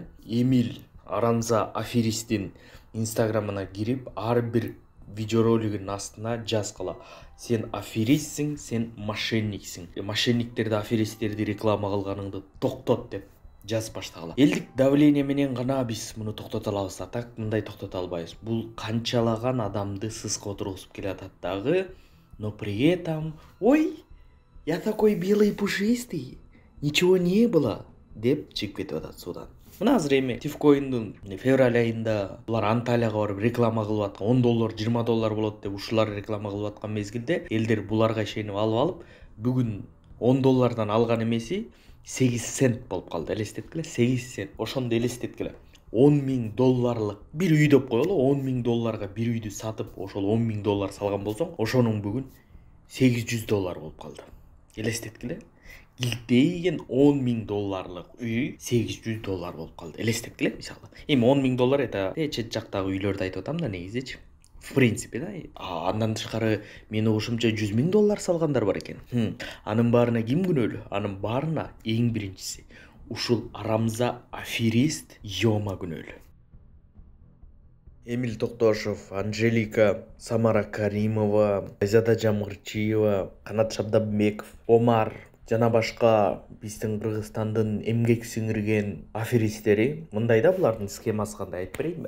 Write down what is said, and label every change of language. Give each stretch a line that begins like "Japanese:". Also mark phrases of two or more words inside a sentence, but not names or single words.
Kyrgyz: Эмил Арамза аферистин инстаграмына кирип, ар бир видеоролигин астына жазгыла. Сен аферистсиң, сен мошенниксиң. Мошенниктерди, аферисттерди реклама кылганыңды токтот деп жазып баштагыла. Элдик давление менен гана биз муну токтото алабыз, так мындай токтото албайбыз. Бул канчалаган адамды сыска отургузуп келатат дагы,
Russian: но при этом, ой, я такой белый пушистый, ничего не было,
Kyrgyz: деп чыгып кетип атат суудан. Мына азыр эми Тифкоиндун февраль айында булар Анталияга барып реклама кылып аткан, $10, $20 болот деп ушулар реклама кылып аткан мезгилде элдер буларга ишенип алып, бүгүн $10 алган эмеси 8 цент болуп калды. Элестеткиле, 8 цент. Ошондо элестеткиле. $10,000 бир үй деп коелу, $10,000 бир үйдү сатып, ошол $10,000 салган болсоң, ошонун бүгүн $800 болуп калды. Элестеткиле. илтейген $10.000 үй $800 болуп калды. Элестетип эле мисалы. Эми $10.000 это чет жактагы үйлөрдү айтып атам да негизичи.
Russian: В принципе да.
Kyrgyz: Андан тышкары менин угушумча $100.000 салгандар бар экен. Анын баарына ким күнөөлүү? Анын баарына эң биринчиси ушул арамза аферист Йома күнөөлүү. Эмиль Токтошов, Анжелика, Самара Каримова, Айзада Жамгырчиева, Канат Шабдабеков, Омар жана башка биздин Кыргызстандын эмгек сиңирген аферисттери мындай да, булардын схемасы кандай айтып берейинби?